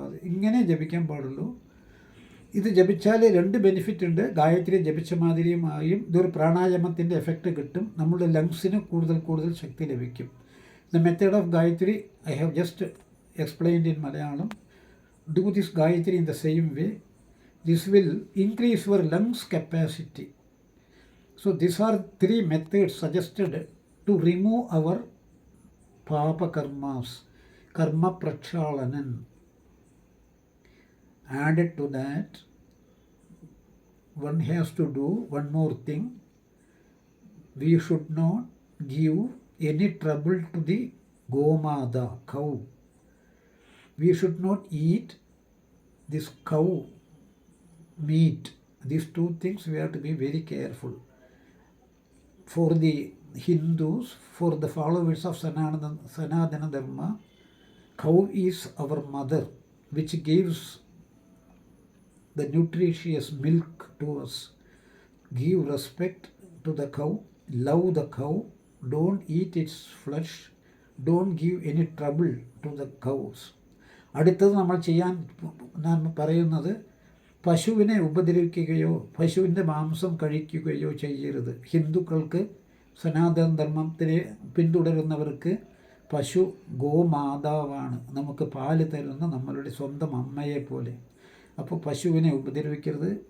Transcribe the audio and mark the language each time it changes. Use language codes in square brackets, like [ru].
[ml] ഇങ്ങനെ ജപിക്കാൻ പാടുള്ളൂ. ഇത് ജപിച്ചാൽ 2 ബെനിഫിറ്റ് ഉണ്ട്. ഗായത്രി ജപിച്ച മാതിരിയുമായും ഇതൊരു പ്രാണായാമത്തിൻ്റെ എഫക്റ്റ് കിട്ടും. നമ്മുടെ ലങ്സിന് കൂടുതൽ ശക്തി ലഭിക്കും. [en] The method of Gayatri I have just explained in Malayalam. Do this Gayatri in the same way. This will increase your lungs capacity. So these are 3 methods suggested to remove our papa karmas, karma prakshalanam. Added to that, one has to do one more thing. We should not give any trouble to the gomada, cow. We should not eat this cow meat. These 2 things we have to be very careful. For the Hindus, for the followers of Sanatana Dharma, cow is our mother, which gives the nutritious milk to us. Give respect to the cow, love the cow, don't eat its flesh, don't give any trouble to the cows. [ml] അടുത്തത് നമ്മൾ ചെയ്യാൻ ഞാൻ പറയുന്നത്, പശുവിനെ ഉപദ്രവിക്കുകയോ പശുവിൻ്റെ മാംസം കഴിക്കുകയോ ചെയ്യരുത്. ഹിന്ദുക്കൾക്ക്, സനാതന ധർമ്മത്തിനെ പിന്തുടരുന്നവർക്ക് പശു ഗോമാതാവാണ്. നമുക്ക് പാല് തരുന്ന നമ്മളുടെ സ്വന്തം അമ്മയെ പോലെ. അപ്പോൾ പശുവിനെ ഉപദ്രവിക്കരുത്.